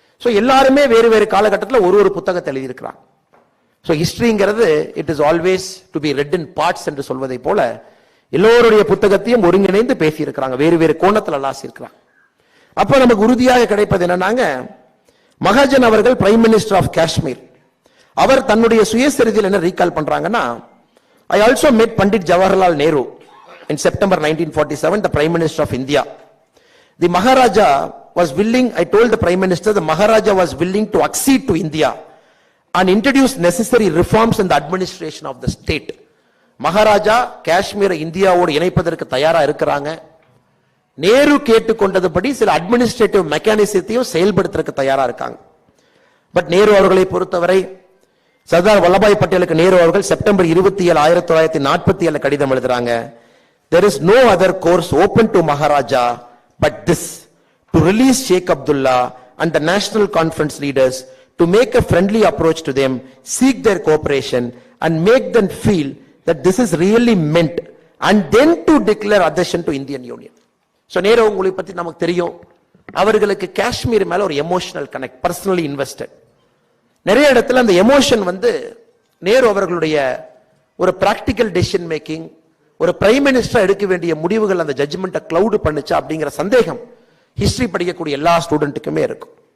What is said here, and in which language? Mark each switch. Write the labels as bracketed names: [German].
[Tamil] So எல்லாருமே வேறு வேறு காலகட்டத்தில் ஒரு புத்தகத்தை எழுதி இருக்கிறாங்க. So ஹிஸ்டரிங்கிறது [English] it is always to be read in parts [Tamil] என்று சொல்வதை போல எல்லோருடைய புத்தகத்தையும் ஒருங்கிணைந்து பேசி இருக்கிறாங்க, வேறு வேறு கோணத்தில் அலாசி இருக்கிறாங்க. அப்ப நமக்கு உறுதியாக கிடைப்பது என்னன்னாங்க, மகாஜன் அவர்கள் பிரைம் மினிஸ்டர் ஆஃப் காஷ்மீர். அவர் தன்னுடைய சுயசரிதையில் என்ன ரீகால் பண்றாங்கன்னா, [English] I also met Pandit Jawaharlal Nehru in September 1947, the Prime Minister of India. The Maharaja was willing, I told the Prime Minister, the Maharaja was willing to accede to India and introduce necessary reforms in the administration of the state. [Tamil] Maharaja காஷ்மீரை இந்தியாவோடு இணைப்பதற்கு தயாரா இருக்கிறாங்க. நேரு கேட்டுக்கொண்டதுபடி சில administrative மெக்கானிசத்தையும் செயல்படுத்துறதுக்கு தயாரா இருக்காங்க. But Nehru அவர்களை பொறுத்தவரை சர்தார் வல்லபாய் பட்டேலுக்கு நேரு அவர்கள் செப்டம்பர் 27, 1947 கடிதம் எழுதுறாங்க. [English] There is no other course open to Maharaja but this, to release Sheikh Abdullah and the national conference leaders, to make a friendly approach to them, seek their cooperation and make them feel that this is really meant, and then to declare adhesion to Indian Union. [Tamil] So Nehru உங்களை பத்தி நமக்கு தெரியும், அவர்களுக்கு காஷ்மீர் மேல ஒரு emotional connect, personally invested. நிறைய இடத்துல அந்த எமோஷன் நேரு அவர்களுடைய ஒரு பிராக்டிக்கல் டெசிஷன் மேக்கிங், ஒரு பிரைம் மினிஸ்டர் எடுக்க வேண்டிய முடிவுகள் அந்த ஜட்ஜ்மெண்ட்டை கிளவுட் பண்ணுச்சா அப்படிங்கிற சந்தேகம் ஹிஸ்டரி படிக்கக்கூடிய எல்லா ஸ்டூடெண்ட்டுக்குமே இருக்கும்.